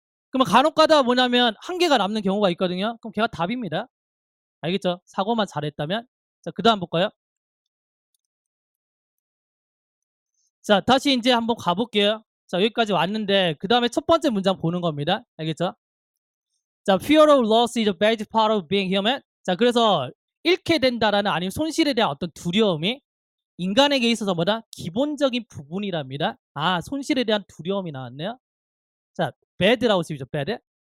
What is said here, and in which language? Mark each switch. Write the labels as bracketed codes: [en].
[ko] 그러면 간혹 가다 뭐냐면 한 개가 남는 경우가 있거든요. 그럼 걔가 답입니다. 알겠죠? 사고만 잘했다면. 자, 그 다음 볼까요? 자, 다시 이제 한번 가볼게요. 자, 여기까지 왔는데 그 다음에 첫 번째 문장 보는 겁니다. 알겠죠? [en] 자, fear of loss is a bad part of being human. [ko] 자, 그래서 잃게 된다라는 아니면 손실에 대한 어떤 두려움이 인간에게 있어서 뭐다? 기본적인 부분이랍니다. 아, 손실에 대한 두려움이 나왔네요. 자, bad라고 쓰이죠, bad.